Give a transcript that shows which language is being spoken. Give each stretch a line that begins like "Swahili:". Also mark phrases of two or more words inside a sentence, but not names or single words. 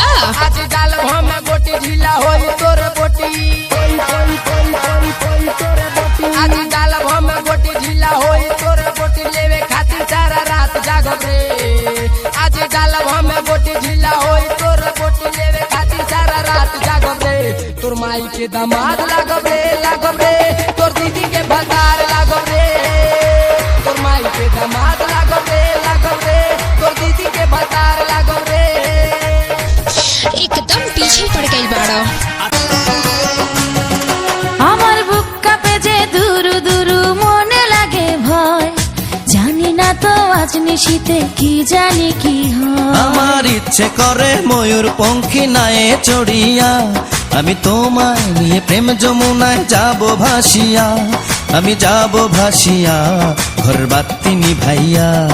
Bhojpuri: आज डालब हम गोटी ढीला होई तोर बोटी आज डालब हम गोटी ढीला होई तोर बोटी लेवे खातिर सारा रात जागब रे आज डालब हम गोटी ढीला होई तोर बोटी लेवे खातिर सारा रात जागब रे तोर माई के दामाद लागब रे तोर दीदी के भतार लागब रे तोर माई के दामाद लागब रे तोर दीदी के भतार लागब रे। एकदम पीछे पड़ गई बाड़ा।
Bangla: আমার বুক কাঁপে যে দুরু দুরু মনে লাগে ভয় জানি না তো আজ নিশিতে কি জানি কি হয় আমার ইচ্ছে করে ময়ূর পঙ্খী নায়ে চড়িয়া আমি তোমায় নিয়ে প্রেম যমুনায় যাব ভাসিয়া আমি যাব ভাসিয়া ঘর বাতি নিভাইয়া